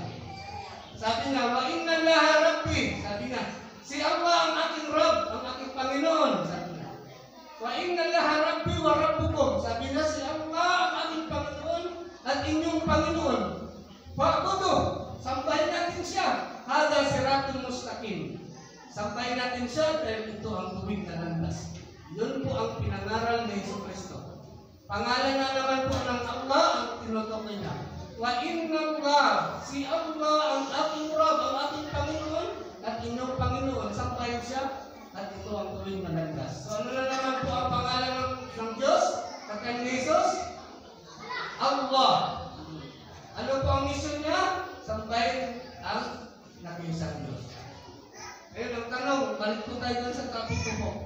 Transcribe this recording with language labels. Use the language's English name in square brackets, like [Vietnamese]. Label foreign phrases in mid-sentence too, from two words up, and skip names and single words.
[Filipino] Sabi niya, [Arabic] وإن الله ربي. [Filipino] Sabi niya, si Allah ang aking Rabb, ang aking Panginoon. Sabi niya, [Arabic] وإن الله ربي وربكم. [Filipino] Sabi niya, si Allah ang aking Panginoon at inyong Panginoon. Fa'budu, sambahin natin siya. [Arabic] هذا صراط مستقيم. [Filipino] Sambahin natin siya dahil ito ang tuwing na landas. Yun po ang pinangaral ni Jesucristo. Pangalan na naman po ng Allah ang tinutukoy niya. [Arabic] وإن الله, [Filipino] si Allah ang aking Rabb, ang aking Panginoon at inyong Panginoon. Sambahin siya at ito ang tuwing na landas. So ano na naman po ang pangalan ng Diyos? Kagaya ni Jesus? Allah. Ano po ang mission niya? Sambahin ang nag-iisang Diyos. Ngayon, ang tanong, balik po tayo dun sa topic ko po.